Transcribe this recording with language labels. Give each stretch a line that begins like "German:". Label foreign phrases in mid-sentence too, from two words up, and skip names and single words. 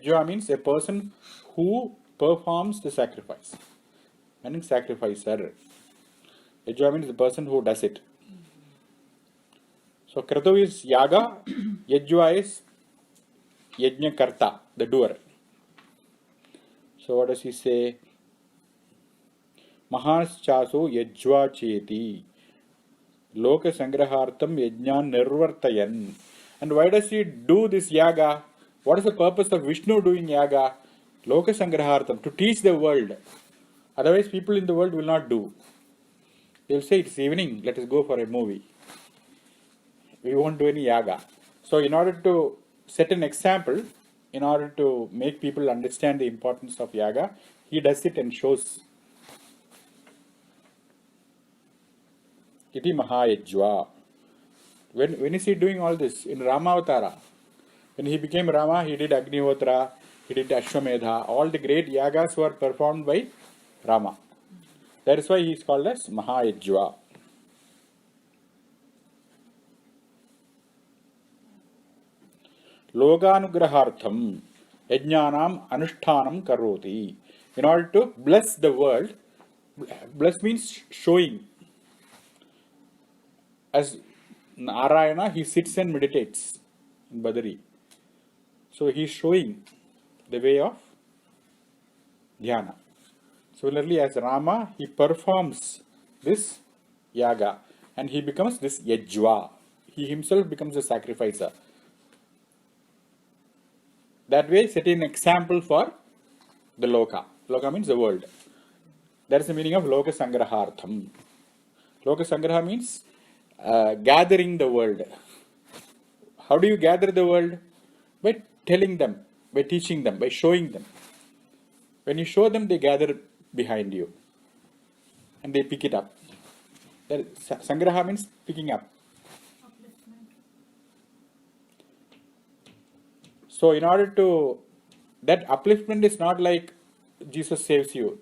English: Yajva means a person who performs the sacrifice. Meaning sacrificer. Yajva means the person who does it. So Kratu is yaga, yajva is
Sanskrit: yajna karta,
English: the doer. So what does he say?
Sanskrit: Mahas chaso yajva cheti. Loka sangrahartam yajnan nirvartayan.
English: And why does he do this yaga? What is the purpose of Vishnu doing yaga?
Sanskrit: Loka sangrahartam,
English: to teach the world. Otherwise people in the world will not do. They will say it's evening, let us go for a movie. We won't do any yaga. So in order to set an example, in order to make people understand the importance of yaga, he does it and shows.
Sanskrit: Iti Mahayajva.
English: When is he doing all this? In Ramavatara. When he became Rama, he did Agnihotra, he did Ashwamedha. All the great yagas were performed by Rama. That is why he is called as Mahayajva.
Sanskrit: Loganugrahartham yajnanam anushtanam karoti.
English: In order to bless the world, bless means showing. As Narayana, he sits and meditates in Badari. So he is showing the way of dhyana. Similarly, as Rama, he performs this yaga and he becomes this yajva. He himself becomes a sacrificer. That way, setting an example for the loka. Loka means the world. That is the meaning of
Sanskrit: loka sangrahartham. Loka sangraha
English: means gathering the world. How do you gather the world? By telling them, by teaching them, by showing them. When you show them, they gather behind you and they pick it up. Sangraha means picking up. So in order to, that upliftment is not like Jesus saves you.